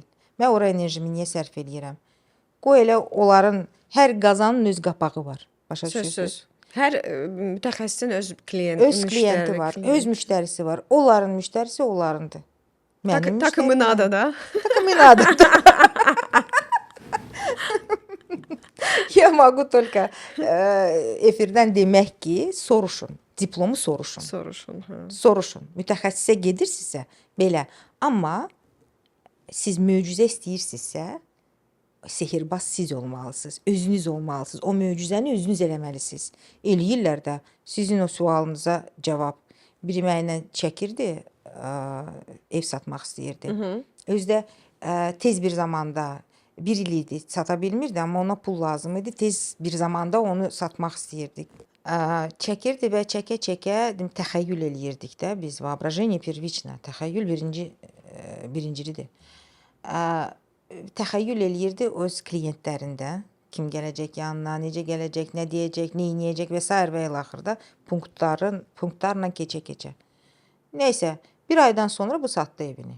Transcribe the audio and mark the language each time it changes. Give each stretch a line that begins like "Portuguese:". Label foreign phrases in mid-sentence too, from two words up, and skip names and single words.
Azerbaijani: Mən ora enerjimi niyə sərf eləyirəm? Qoy elə onların hər qazanın öz qapağı var. Başa düşürsünüz? Söz. Hər mütəxəssisin öz klienti var, öz müştərisi var. Onların müştərisi onlarındır. Mənim takımın adı da. Takımın adı da.
Russian: Я могу только
Azerbaijani: efirdən demək ki, soruşun. Diplomu soruşun. Soruşun. Mütəxəssisə gedirsinizsə belə. Amma siz möcüzə istəyirsinizsə, sehirbaz siz olmalısınız. Özünüz olmalısınız. O möcüzəni özünüz eləməlisiniz. Eləyirlər də. Sizin o sualınıza cavab. Biri mənlə çəkirdi, ev satmaq istəyirdi. Özdə tez bir zamanda 1 il idi, sata bilmirdi, amma ona pul lazım idi. Tez bir zamanda onu satmaq istəyirdik. Çəkirdi və çəkə-çəkə təxəyyül eləyirdik də biz.
Russian: Воображение первично.
Azerbaijani: Təxəyyül birincilidir. Təxəyyül eləyirdi öz klientlərində. Kim gələcək yanına, necə gələcək, nə deyəcək, nə edəcək və s. və ilə axırda punktlarla keçə-keçə. Nəysə, bir aydan sonra bu satdı evini.